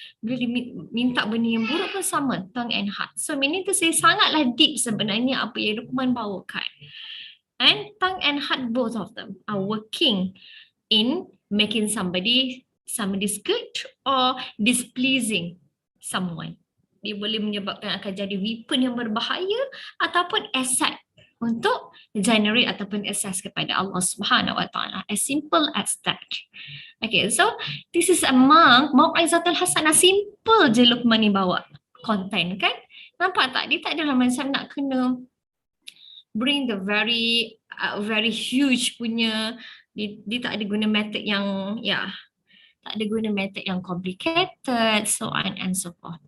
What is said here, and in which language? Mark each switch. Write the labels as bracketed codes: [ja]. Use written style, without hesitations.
[ms] Bila minta benda yang buruk pun sama, [en] tongue and heart. So meaning to say [ms] sangatlah deep sebenarnya apa yang Luqman bawakan. [en] And tongue and heart, both of them are working in making somebody's good or displeasing someone. [ms] Dia boleh menyebabkan akan jadi weapon yang berbahaya ataupun asset untuk generate ataupun access kepada Allah Subhanahu wa taala. [en] As simple as that. Okay, so this is among Mau'izatul Hasanah. [ms] Simple je Luqman ni bawa content kan? Nampak tak? Dia tak adalah macam nak kena [en] bring the very huge [ms] punya, dia tak ada guna method yang tak ada guna method yang complicated, so on and so forth.